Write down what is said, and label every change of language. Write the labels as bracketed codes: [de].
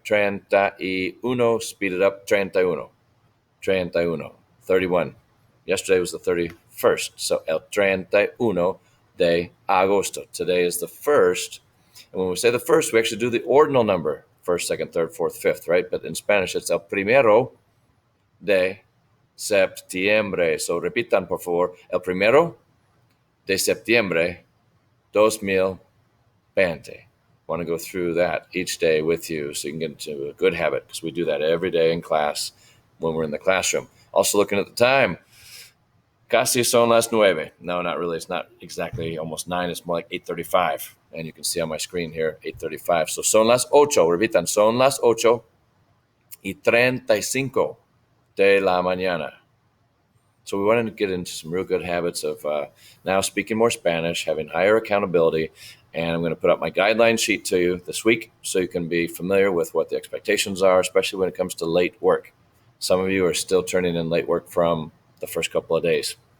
[en] 31, speed it up. 31. 31. 31. Yesterday was the 31st. So [es] el 31 de agosto. [en] Today is the first. And when we say the first, we actually do the ordinal number. First, second, third, fourth, fifth, right? But in Spanish, it's [es] el primero de septiembre. So repitan, por favor. El primero de septiembre 2020. [en] Want to go through that each day with you so you can get into a good habit, because we do that every day in class when we're in the classroom. Also looking at the time, [es] casi son las 9. [en] No, not really. It's not exactly almost 9. It's more like 8:35. And you can see on my screen here, 8:35. [es] So son las 8. Repitan, son las 8:35 de la mañana. [en] So we wanted to get into some real good habits of now speaking more Spanish, having higher accountability, and I'm going to put up my guideline sheet to you this week so you can be familiar with what the expectations are, especially when it comes to late work. Some of you are still turning in late work from the first couple of days.